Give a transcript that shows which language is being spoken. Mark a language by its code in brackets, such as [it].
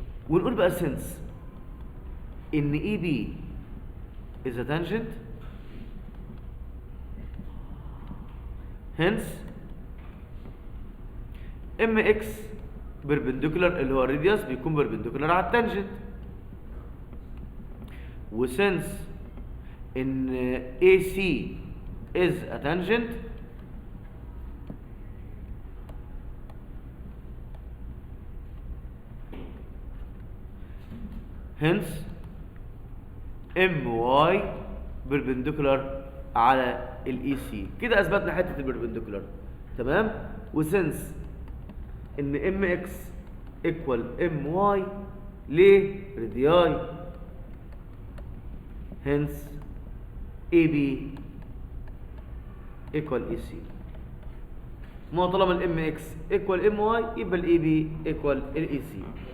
[en] ونقول بقى سنس ان A B is a tangent hence M X perpendicular [ar] اللي هو الراديوس بيكون [en] perpendicular على التانجنت. وسنس ان AC is a tangent hence MY perpendicular على ال EC. [ar] كده اثبتنا حته البربنديكولار. تمام. [en] وسنس ان MX equal MY ليه radii hence AB equal EC. ما طالما ال MX equal MY يبقى ال AB equal ال EC.